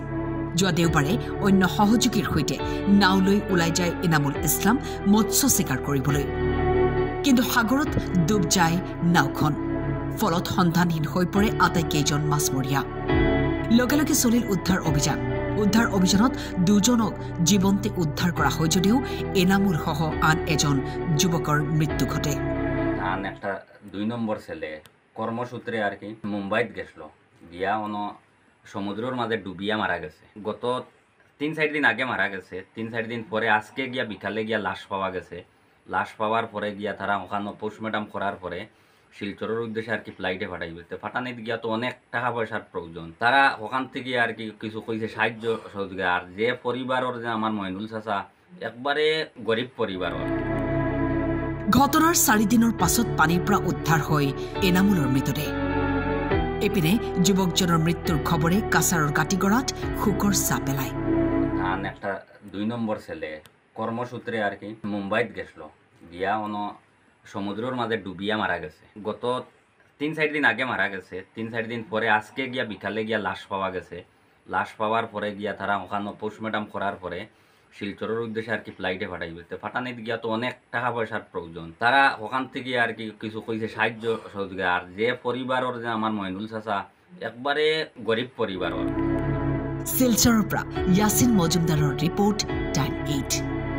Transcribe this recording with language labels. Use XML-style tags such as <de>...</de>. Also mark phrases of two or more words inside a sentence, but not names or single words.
<as>যোৱা দেওবাৰে অন্য সহযোগীৰ সৈতে নাও লৈ ওলাই যায় ইনামুল ইছলাম মৎস্য চিকাৰ কৰিবলৈ, কিন্তু সাগৰত ডুব যায় নাওখন। ফলত সন্ধানহীন হৈ পৰে আটাইকেইজন মাছমৰীয়া। লগে লগে চলিল উদ্ধাৰ অভিযানত দুজনক জীৱন্তে উদ্ধাৰ কৰা হয় যদিও এনামুল সহ আন এজন যুৱকৰ মৃত্যু ঘটে।</as> <bn>আন একটা 2 নম্বর ছেলে কর্মসূত্রে আর কি মুম্বাইত গেছিল, গিয়া সমুদ্রের মাঝে ডুবিয়া মারা গেছে। গত 3-4 দিন আগে মারা গেছে। 3-4 দিন পরে আজকে গিয়া বিকালে গিয়া লাশ পাওয়া গেছে। লাশ পাওয়ার পরে গিয়া তারা ওখানে পোস্টমর্টম করার পরে শিলচরের উদ্দেশ্যে আর কি ফ্লাইটে পাঠাই বলতে ফাটানিতে গিয়া তো অনেক টাকা পয়সার প্রয়োজন। তারা ওখান থেকে আর কি কিছু কইছে সাহায্য সহযোগিতা। আর যে পরিবারের যে আমার মইনুল চাচা একবারে গরিব পরিবারের।</bn> <as>ঘটনাৰ 4 দিনৰ পাছত পানীৰ পৰা উদ্ধাৰ হয় এনামুলৰ মৃতদেহ। এপিনে যুৱকজনৰ মৃত্যুৰ খবৰে কাছাৰৰ কাটিগড়াত শোকৰ ছাঁ পেলায়।</as> <bn>আন একটা 2 নম্বর ছেলে কর্মসূত্রে আর কি মুম্বাইত গেছিল, গিয়া সমুদ্রের মাঝে ডুবিয়া মারা গেছে। গত 3-4 দিন আগে মারা গেছে। 3-4 দিন পরে আজকে গিয়া বিকালে গিয়া লাশ পাওয়া গেছে। লাশ পাওয়ার পরে গিয়া তারা ওখানে পোস্টমর্টম করার পরে শিলচরের উদ্দেশ্যে আর কি ফ্লাইটে পাঠাই বলতে ফাটানিতে গিয়া তো অনেক টাকা পয়সার প্রয়োজন। তারা ওখান থেকে আর কি কিছু কইছে সাহায্য সহযোগিতা। আর যে পরিবারের যে আমার মইনুল চাচা একবারে গরিব পরিবারের।</bn> <as>শিলচৰৰ পৰা ইয়াছিন মজুমদাৰৰ ৰিপৰ্ট টাইম 8।</as>